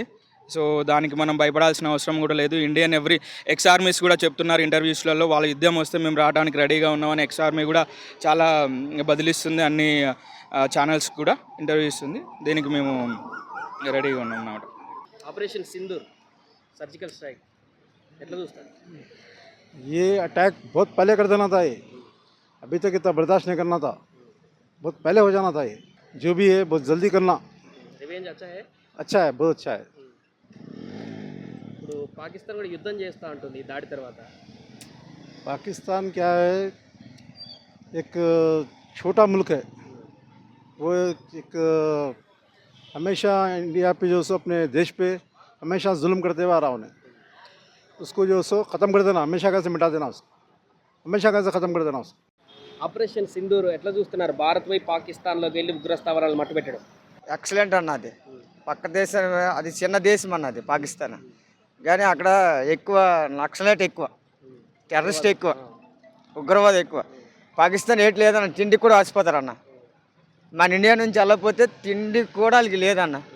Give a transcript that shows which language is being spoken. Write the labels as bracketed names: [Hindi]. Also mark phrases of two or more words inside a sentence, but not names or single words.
[Telugu] సో దానికి మనం భయపడాల్సిన అవసరం కూడా లేదు. [English] Indian ex armies [Telugu] కూడా చెప్తున్నారు ఇంటర్వ్యూస్లలో, వాళ్ళ యుద్ధం వస్తే మేము రావడానికి రెడీగా ఉన్నామని [English] ex army [Telugu] కూడా చాలా బదిలిస్తుంది, అన్ని ఛానల్స్ కూడా ఇంటర్వ్యూ ఇస్తుంది. దీనికి మేము రెడీగా ఉన్నాం అన్నమాట. ఆపరేషన్ సింధూర్ [English] surgical strike [Telugu] ఎట్లా చూస్తారు? [Hindi] ये अटैक बहुत पहले कर देना था, ये अभी तक इतना बर्दाश्त नहीं करना था, बहुत पहले हो जाना था। ये जो भी है बहुत जल्दी करना। रिवेंज अच्छा है, बहुत अच्छा है। [Telugu] ఇప్పుడు పాకిస్తాన్ కూడా యుద్ధం చేస్తూ ఉంటుంది దాడి తర్వాత. [Hindi] पाकिस्तान क्या है, एक छोटा मुल्क है, वो एक हमेशा इंडिया पे जो सो अपने देश पे हमेशा जुल्म करते हुआ रहा उन्हें, उसको जो सो ख़त्म कर देना, हमेशा का से मिटा देना, उसको हमेशा का से ख़त्म कर देना उसको। [Telugu] ఆపరేషన్ సింధూర్ ఎట్లా చూస్తున్నారు? భారత్ పోయి పాకిస్తాన్లోకి వెళ్ళి ఉగ్రస్థావరాలు మట్టుపెట్టడం ఎక్సలెంట్ అన్నది. పక్క దేశం, అది చిన్న దేశం అన్నది పాకిస్తాన్, కానీ అక్కడ ఎక్కువ నక్సలైట్ ఎక్కువ, టెర్రరిస్ట్ ఎక్కువ, ఉగ్రవాదం ఎక్కువ. పాకిస్తాన్ ఏటి లేదన్న, తిండికి కూడా ఆసిపోతారు అన్న. మన ఇండియా నుంచి వెళ్ళకపోతే తిండి కూడా వాళ్ళకి లేదన్న.